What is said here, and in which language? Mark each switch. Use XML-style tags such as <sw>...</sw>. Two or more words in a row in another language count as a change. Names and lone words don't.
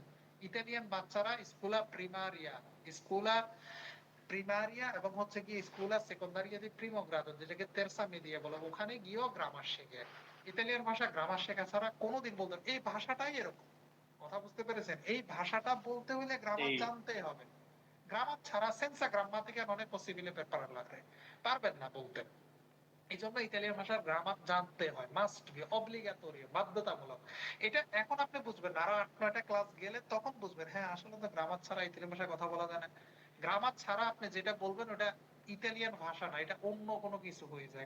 <bn>ইতালিয়ান বাচ্চারা</bn> <it>scuola primaria, scuola primaria</it> <bn>এবং হচ্ছে কি</bn> <it>scuola secondaria di primo grado,</it> <bn>যেটাকে</bn> <it>terza media</it> <bn>বলে, ওখানে গিয়েও গ্রামার শেখে। ইতালিয়ান ভাষা গ্রামার শেখা ছাড়া কোনোদিন বলতে, এই ভাষাটাই এরকম। কথা বুঝতে পেরেছেন? এই ভাষাটা বলতে হলে গ্রামার জানতে হবে। গ্রামার ছাড়া</bn> <it>senza grammatica non è possibile per parlarne,</it> <bn>পারবেন না বলতে। এই জন্য ইতালিয়ান ভাষার গ্রামার জানতে হয়,</bn> <en>must be,</en> <bn>অব্লিগাটোরি, বাধ্যতামূলক। এটা এখন আপনি বুঝবেন না, আরো 8-9টা ক্লাস গেলে তখন বুঝবেন, হ্যাঁ আসলে তো গ্রামার ছাড়া ইতালিয়ান ভাষায় কথা বলা যায় না। গ্রামার ছাড়া আপনি যেটা বলবেন ওটা ইতালিয়ান ভাষা না, এটা অন্য কোনো কিছু হয়ে যায়।</bn>